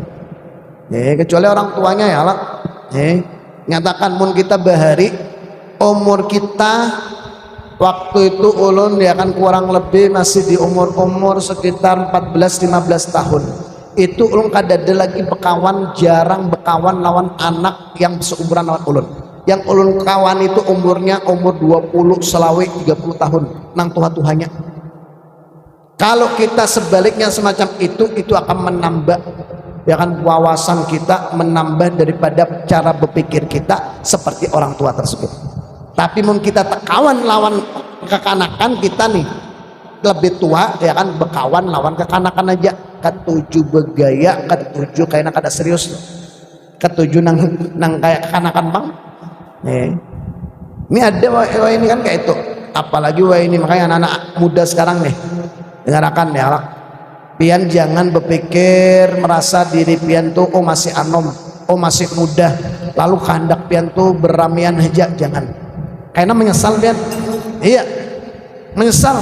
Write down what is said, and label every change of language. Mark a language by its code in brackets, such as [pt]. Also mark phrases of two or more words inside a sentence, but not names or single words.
[bjn] Kecuali orang tuanya ya lah. Nyatakan mun kita bahari umur kita waktu itu ulun ya kan kurang lebih masih di umur sekitar 14-15 tahun. Itu ulun kada ada lagi berkawan, jarang berkawan lawan anak yang seumuran lawan ulun. yang ulun kawan itu umurnya umur 20 selawe 30 tahun nang tuha-tuhanya. [id] Kalau kita sebaliknya semacam itu akan menambah ya kan wawasan kita, menambah daripada cara berpikir kita seperti orang tua tersebut. [bjn] Tapi mungkin kita tekawan lawan kekanakan kita nih lebih tua ya kan, berkawan lawan kekanakan aja, ketujuh bergaya, ketujuh kayaknya kada serius, ketujuh nang kayak kekanakan bang. Ini ada wah ini kan kayak itu, apalagi wah ini makanya anak-anak muda sekarang nih dengarkan ya, pian jangan berpikir merasa diri pian tuh oh masih anom, oh masih muda, lalu kehendak pian tuh beramian aja, jangan, karena menyesal pian, iya menyesal.